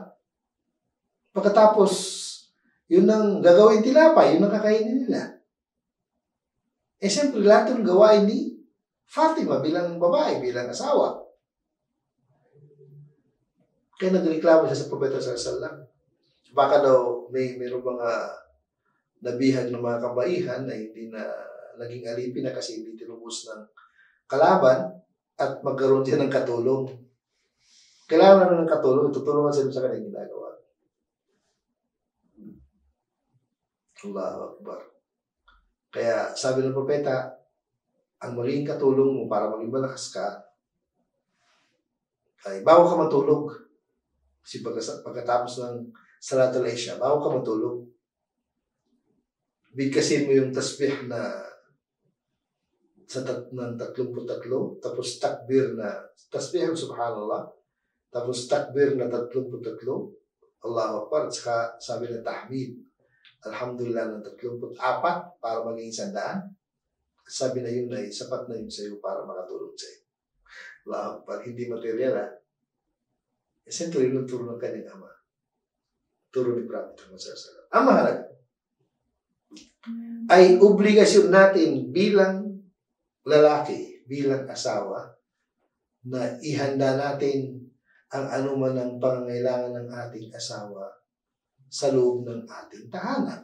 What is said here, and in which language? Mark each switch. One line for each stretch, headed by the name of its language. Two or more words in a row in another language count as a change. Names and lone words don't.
Filipino: Pagkatapos yun ang gagawin tinapay, yun ang kakainin nila. Siyempre lahat ng gawain ni Fatima bilang babae, bilang asawa. Kaya nagreklamo siya sa Propeta
Arabic: sallallahu alaihi wasallam.
Filipino: Baka daw mayroong mga nabihag ng mga kabaihan na hindi na naging alipin na kasi hindi tinubos ng kalaban at magkaroon siya ng katulong. Kailangan naman ng katulong, tutulungan sila sa kanyang ginagawa.
Arabic: Allahu Akbar.
Filipino: Kaya sabi ng Propeta, ang magiging katulong mo para maging malakas ka ay bago ka matulog. Kasi pagkatapos ng
Arabic: Salatul Isha,
Filipino: bago ka matulog, bigkasin mo yung tasbih na ng 33, tapos takbir na tasbih subhanallah, tapos takbir na 33,
Arabic: Allahu Akbar,
Filipino: at saka sabi na tahmid alhamdulillah ng 34 para maging 100. Sabi na yun ay sapat na yun sa iyo para makatulong sa iyo.
Arabic: Allahu Akbar,
Filipino: hindi material siyempre yun ang turo ng kanyang ama, turo ni Prophet Muhammad
Arabic: sallallahu alaihi wasallam.
Filipino: Ang mahalaga ay obligasyon natin bilang lalaki, bilang asawa, na ihanda natin ang anuman ng pangangailangan ng ating asawa sa loob ng ating tahanan.